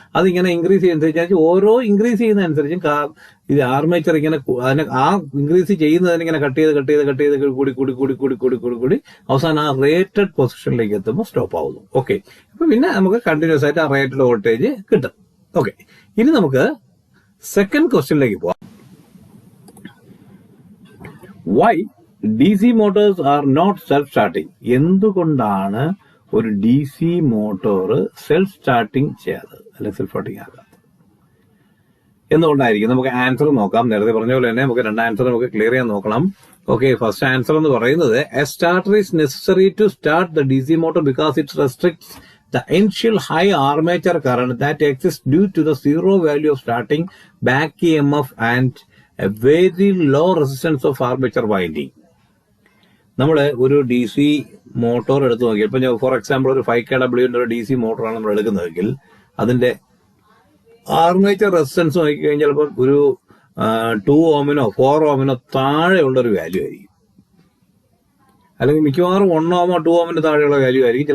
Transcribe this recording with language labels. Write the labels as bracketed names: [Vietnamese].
[Malayalam] അതിങ്ങനെ ഇൻക്രീസ് ചെയ്യുന്നതനുസരിച്ച് ഓരോ ഇൻക്രീസ് ചെയ്യുന്നതനുസരിച്ചും ഇത് ആർമേച്ചർ ഇങ്ങനെ അതിനെ ആ ഇൻക്രീസ് ചെയ്യുന്നതിനിങ്ങനെ കട്ട് ചെയ്ത് കൂടി അവസാനം ആ റേറ്റഡ് പൊസിഷനിലേക്ക് എത്തുമ്പോൾ സ്റ്റോപ്പ് ആവുന്നു. ഓക്കെ, അപ്പൊ പിന്നെ നമുക്ക് കണ്ടിന്യൂസ് ആയിട്ട് ആ റേറ്റഡ് വോൾട്ടേജ് കിട്ടും. ഓക്കെ, ഇനി നമുക്ക് സെക്കൻഡ് ക്വസ്റ്റ്യനിലേക്ക് പോവാം. [English] Why DC motors are not self-starting? [Malayalam] എന്തുകൊണ്ടാണ് ഒരു DC മോട്ടോർ സെൽഫ് സ്റ്റാർട്ടിങ് ചെയ്യാത്തത്, അല്ലെങ്കിൽ സെൽഫ് സ്റ്റാർട്ടിങ് ആകാത്തത് എന്തുകൊണ്ടായിരിക്കും? നമുക്ക് ആൻസർ നോക്കാം. നേരത്തെ പറഞ്ഞ പോലെ തന്നെ നമുക്ക് 2 ആൻസർ നമുക്ക് ക്ലിയർ ചെയ്യാൻ നോക്കണം. [English] okay, first answer [Malayalam] എന്ന് പറയുന്നത് [English] A starter is necessary to start the DC motor because it restricts the initial high armature current that exists due to the zero value of starting back EMF and a very low resistance of armature winding. [Malayalam] നമ്മൾ ഒരു DC motor എടുത്തു നോക്കിയാൽ, ഇപ്പൊ [English] for example [Malayalam] ഒരു 5 kW ഒരു DC മോട്ടോറാണ് നമ്മൾ എടുക്കുന്നതെങ്കിൽ അതിന്റെ ആർമേച്ചർ റെസിസ്റ്റൻസ് നോക്കിക്കഴിഞ്ഞാൽ ചിലപ്പോൾ ഒരു 2 ohmനോ 4 ohmനോ താഴെയുള്ള ഒരു വാല്യൂ ആയിരിക്കും, അല്ലെങ്കിൽ മിക്കവാറും 1 ohm 2 ohmന് താഴെയുള്ള വാല്യൂ ആയിരിക്കും.